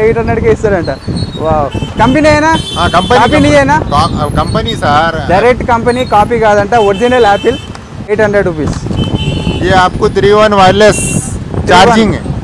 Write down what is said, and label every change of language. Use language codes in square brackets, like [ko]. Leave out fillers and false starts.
[hi] 800 के [te] ఇస్తారంట [hi] वाह कंपनी है ना हाँ कंपनी Copy नहीं है ना? Company sir [te] direct company copy కాదంట ఒరిజినల్ యాపిల్ 800 రూపీస్ [hi] ये आपको 3-1 वायरलेस चार्जिंग है